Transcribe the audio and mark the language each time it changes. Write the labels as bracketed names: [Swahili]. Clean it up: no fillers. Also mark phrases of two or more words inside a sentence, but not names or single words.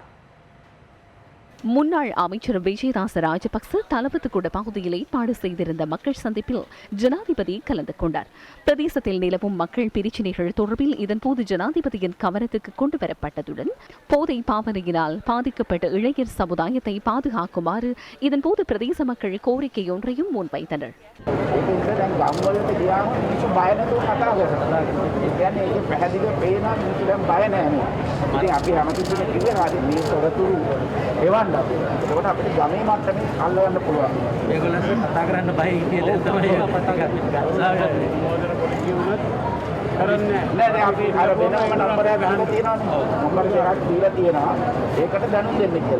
[Tamil] முன்னாள் அமைச்சர் விஜயதாச ராஜபக்ச தலவத்துக்குட பகுதியில் ஏற்பாடு செய்திருந்த மக்கள் சந்திப்பில் ஜனாதிபதி கலந்து கொண்டார். பிரதேசத்தில் நிலவும் மக்கள் பிரச்சினைகள் தொடர்பில் இதன்போது ஜனாதிபதியின் கவனத்துக்கு கொண்டு வரப்பட்டதுடன் போதை பாவனையினால் பாதிக்கப்பட்ட இளைஞர் சமுதாயத்தை பாதுகாக்குமாறு இதன்போது பிரதேச மக்கள் கோரிக்கை ஒன்றையும் முன்வைத்தனர். [Sinhala] ඒකට අපිට ගමේ මට්ටමේ අල්ලගන්න පුළුවන්. ඒගොල්ලන්ට කතා කරන්න බය කියලා තමයි කතා කරන්නේ. නෑ අපි අර වෙනම නම්බරයක් ගන්න තියෙනවානේ. නම්බර් එකක් දීලා තියෙනවා. ඒකට දැනුම් දෙන්න කියලා.